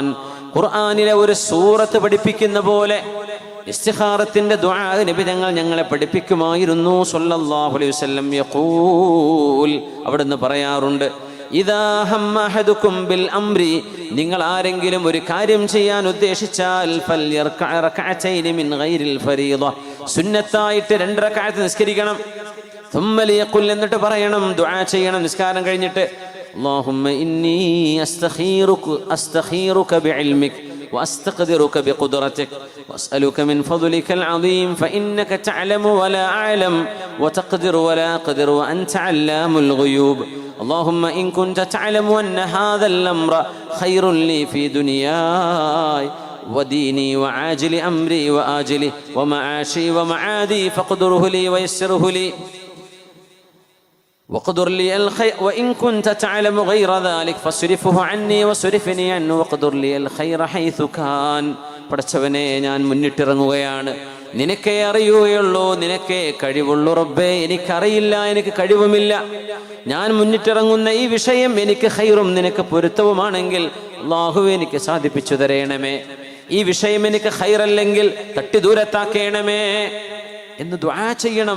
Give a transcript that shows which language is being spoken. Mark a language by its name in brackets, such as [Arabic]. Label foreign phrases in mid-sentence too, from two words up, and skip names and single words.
[Malayalam] ഖുർആനിലെ ഒരു സൂറത്ത് പഠിപ്പിക്കുന്ന പോലെ ഇസ്തിഖാറത്തിന്റെ ദുആ നബി തങ്ങൾ ഞങ്ങളെ പഠിപ്പിക്കുമായിരുന്നു [Arabic] صلى الله عليه وسلم. [Malayalam] യഖൂൽ, അവിടുന്ന് പറയാറുണ്ട്, [Arabic] إذا هم أحدكم بالأمر, [Malayalam] നിങ്ങൾ ആരെങ്കിലും ഒരു കാര്യം ചെയ്യാൻ ഉദ്ദേശിച്ചാൽ [Arabic] فليركع ركعتين من غير الفريضة, [Malayalam] സുന്നത്തായിട്ട് 2 റക്അത്ത് നിസ്കരിക്കണം. [Arabic] ثم ليقل, [Malayalam] എന്നിട്ട് പറയണം, ദുആ ചെയ്യണം നിസ്കാരം കഴിഞ്ഞിട്ട്, [Arabic] اللهم إني أستخيرك بعلمك وأستقدرك بقدرتك وأسألك من فضلك العظيم فإنك تعلم ولا أعلم وتقدر ولا أقدر وأنت علام الغيوب اللهم إن كنت تعلم أن هذا الأمر خير لي في دنياي وديني وعاجل أمري وآجله ومعاشي ومعادي فاقدره لي ويسره لي وقدر لي الخير وإن كنت تعلم غير ذلك فاصرفه عني وصرفني عنه وقدر لي الخير حيث كان. [Malayalam] പടച്ചവനെ, ഞാൻ മുന്നിട്ടിറങ്ങുകയാണ്, നിനക്കേ അറിയുകയുള്ളൂ, നിനക്കേ കഴിവുള്ളൂ റബ്ബേ, എനിക്കറിയില്ല, എനിക്ക് കഴിവുമില്ല. ഞാൻ മുന്നിട്ടിറങ്ങുന്ന ഈ വിഷയം എനിക്ക് ഖൈറും നിനക്ക് പൊരുത്തവുമാണെങ്കിൽ അല്ലാഹുവേ എനിക്ക് സാധിപ്പിച്ചു തരണമേ. ഈ വിഷയം എനിക്ക് ഖൈറല്ലെങ്കിൽ തട്ടി ദൂരത്താക്കേണമേ എന്ന് ദുആ ചെയ്യണം.